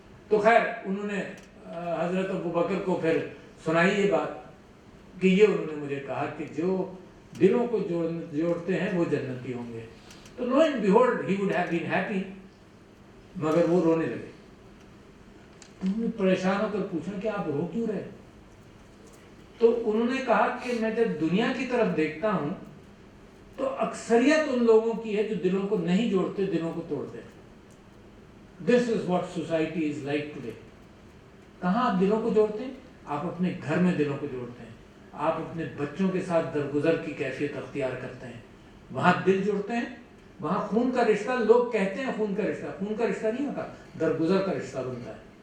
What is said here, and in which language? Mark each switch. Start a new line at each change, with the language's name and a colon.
Urdu: تو خیر انہوں نے حضرت ابو بکر کو پھر سنائی یہ بات کہ یہ انہوں نے مجھے کہا کہ جو دلوں کو جوڑتے ہیں وہ جنتی ہوں گے. تو
English: Lo and behold he would have been happy.
Urdu: مگر وہ رونے لگے. انہوں نے پریشان ہو کر پوچھا کہ آپ رو کیوں رہے؟ تو انہوں نے کہا کہ میں جب دنیا کی طرف دیکھتا ہوں تو اکثریت ان لوگوں کی ہے جو دلوں کو نہیں جوڑتے، دلوں کو توڑتے ہیں.
English: This is what society is like today.
Urdu: کہاں آپ دلوں کو جوڑتے ہیں؟ آپ اپنے گھر میں دلوں کو جوڑتے ہیں، آپ اپنے بچوں کے ساتھ درگزر کی کیفیت اختیار کرتے ہیں، وہاں دل جوڑتے ہیں، وہاں خون کا رشتہ. لوگ کہتے ہیں خون کا رشتہ نہیں ہوتا، درگزر کا رشتہ بنتا ہے.